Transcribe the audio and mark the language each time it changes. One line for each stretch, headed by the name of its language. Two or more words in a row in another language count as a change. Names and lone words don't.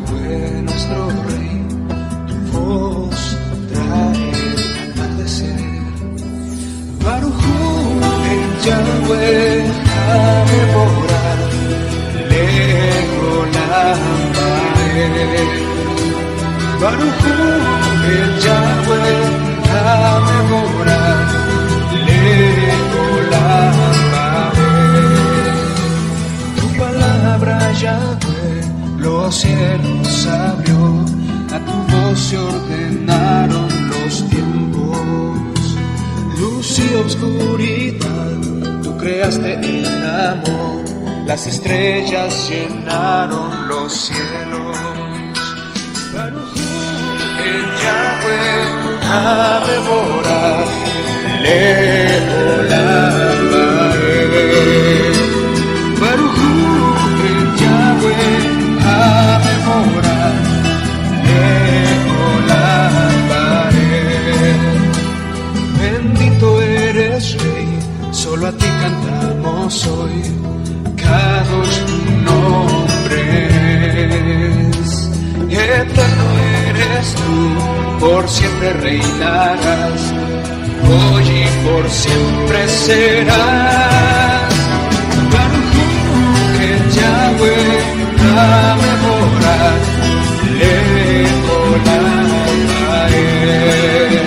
Spanish: Yahweh, nuestro Rey, tu voz trae el atardecer.
Hebrew: ברוך הוא אל יהוה המבורך לעולם ועד. ברוך הוא אל יהוה המבורך לעולם ועד.
Spanish: Tu palabra, Yahweh, los cielos abrió, a tu voz se ordenaron los tiempos. Luz y obscuridad, tú creaste el amor, las estrellas llenaron los cielos.
Hebrew: ברוך הוא אל יהוה המבורך לעולם ועד. ברוך הוא אל יהוה המבורך לעולם ועד.
Spanish: Bendito eres, Rey, solo a ti cantamos hoy, Kadosh tu nombre es. Eterno eres tú, por siempre reinarás, hoy y por siempre serás.
Hebrew: ברוך הוא אל יהוה המבורך לעולם ועד.